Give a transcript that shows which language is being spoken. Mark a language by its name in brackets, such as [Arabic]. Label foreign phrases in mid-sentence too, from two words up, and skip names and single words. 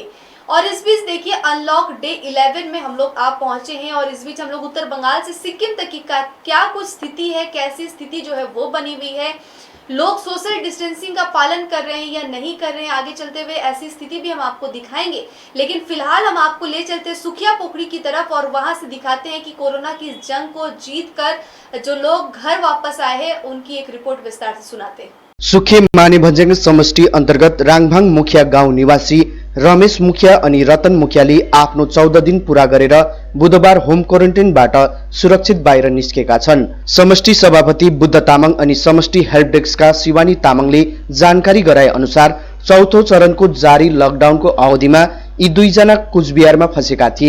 [Hindi] और इस बीच देखिए [English] unlock day [Hindi] 11 में हम लोग आप पहुंचे हैं और इस बीच हम लोग उत्तर बंगाल से सिक्किम तक की क्या कुछ स्थिति है, कैसी स्थिति जो है वो बनी हुई है, लोग [English] social distancing [Hindi] का पालन कर रहे हैं या नहीं कर रहे हैं, आगे चलते हुए ऐसी स्थिति भी हम आपको दिखाएंगे। लेकिन फिलहाल हम आपको ले चलते हैं सुखिया पोखरी की तरफ और वहां से दिखाते हैं कि कोरोना की इस जंग को जीत कर जो लोग घर वापस आए हैं उनकी एक रिपोर्ट विस्तार से सुनाते हैं। [Nepali] सुखे मानेभन्ज्याङ समष्टि अन्तर्गत राङभाङ मुखिया गाउँ निवासी रमेश मुखिया अनि रतन मुखियाले आफ्नो 14 दिन पूरा गरेर बुधबार [English] home quarantineबाट [Nepali] सुरक्षित बाहिर निस्केका छन्। समष्टि सभापति बुद्ध तामाङ अनि समष्टि [English] help deskका [Nepali] शिवानी तामाङले जानकारी गराए अनुसार चौथो चरणको जारी लकडाउनको अवधिमा यी दुईजना कुचबिहारमा फँसेका थिए।